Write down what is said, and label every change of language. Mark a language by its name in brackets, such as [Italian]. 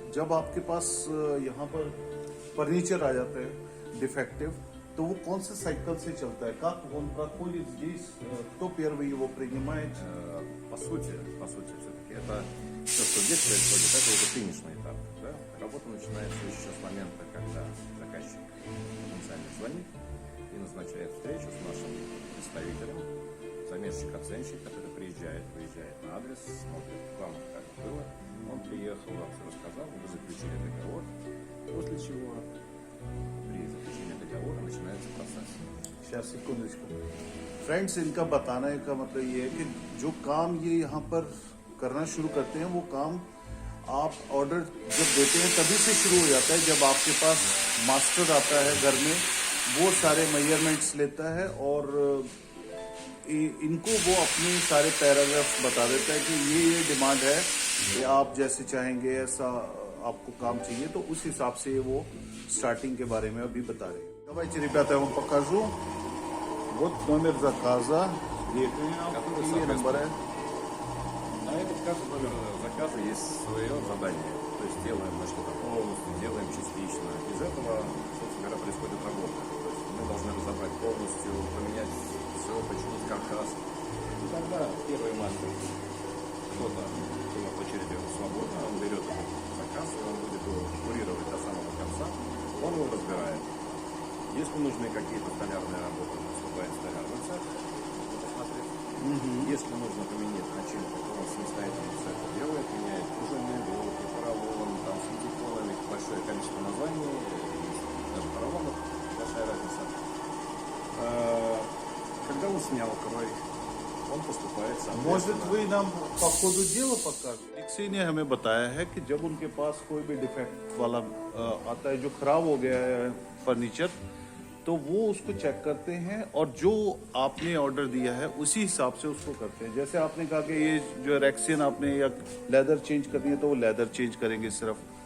[Hindi] जब आपके पास यहाँ पर फर्नीचर आ जाता है डिफेक्टिव, [Russian] то [Hindi] वो कौन से साइकिल से चलता है? [Russian] Как он проходит здесь? Кто первый его принимает? По сути, все-таки это все, что здесь происходит, это уже финишный этап. Да? Работа начинается еще с момента, когда заказчик потенциально звонит и назначает встречу с нашим представителем, замерщик-оценщик, который выезжает на адрес, смотрит вам, как было. Он приехал, вам все рассказал, вы заключили договор, после чего при заключении договора начинается процесс. сейчас секуंदочку [Hindi] फ्रेंड्स, इनका बताने का मतलब ये है कि जो काम ये यहाँ पर करना शुरू करते हैं वो काम आप ऑर्डर जब देते हैं तभी से शुरू हो जाता है, जब आपके पास मास्टर आता है घर में, वो सारे मेजरमेंट्स लेता है और इनको वो अपने सारे पैराग्राफ्स बता देता है कि ये डिमांड है कि आप जैसे चाहेंगे ऐसा आपको काम चाहिए, तो उस हिसाब से वो स्टार्टिंग के बारे में अभी बता रहे हैं. [Russian] Давайте, ребята, я вам покажу. Вот номер заказа. [Hindi] देख रहे हैं आप, ये नंबर है. [Russian] На этот каждый номер заказа есть свое задание. То есть делаем мы что-то полностью, делаем частично. Из этого, собственно говоря, происходит работа. То есть мы должны разобрать полностью, поменять все, починить каркас. И тогда первый мастер, кто-то по очереди свободно, он берет этот заказ, и он будет его курировать до самого конца, он его разбирает. Если нужны какие-то столярные работы, наступает столярный цех, посмотреть. Если нужно поменять начинку, то он самостоятельно все это делает, меняет пружинные блоки, поролон, там с синтепонами, большое количество названий, даже поролонов, большая разница. Когда он снял крой, он поступает соответственно. Может, вы нам по ходу дела покажете? [Hindi] Алексей ने हमें बताया है कि जब उनके पास कोई भी डिफेक्ट वाला आता है, जो खराब हो गया है फर्नीचर, तो वो उसको चेक करते हैं और जो आपने ऑर्डर दिया है उसी हिसाब से उसको करते हैं. जैसे आपने कहा कि ये जो रेक्सियन आपने या लेदर चेंज करनी है तो वो लेदर चेंज करेंगे सिर्फ.